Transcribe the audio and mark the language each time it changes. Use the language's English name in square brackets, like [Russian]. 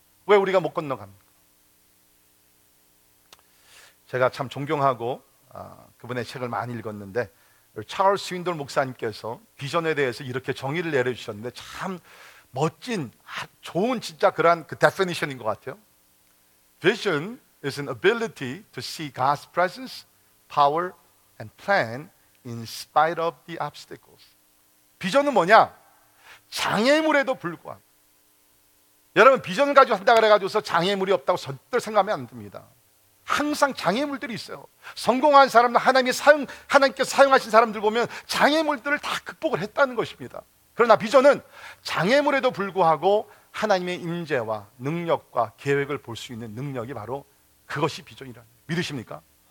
[Korean] 왜 우리가 못 건너갑니까? 제가 참 존경하고 그분의 책을 많이 읽었는데 찰스 윈돌 목사님께서 비전에 대해서 이렇게 정의를 내려주셨는데 참 멋진, 좋은 진짜 그런 그 definition인 것 같아요. [English] Vision is an ability to see God's presence, power, and plan in spite of the obstacles. [Korean] 비전은 뭐냐? 장애물에도 불구하고. 여러분 비전을 가지고 한다 그래가지고서 장애물이 없다고 절대 생각하면 안 됩니다. 항상 장애물들이 있어요. 성공한 사람들, 하나님께서 사용하신 사람들 보면 장애물들을 다 극복을 했다는 것입니다. 그러나 비전은 장애물에도 불구하고 하나님의 임재와 능력과 계획을 볼 수 있는 능력이 바로 그것이 비전이라는 거예요. 믿으십니까?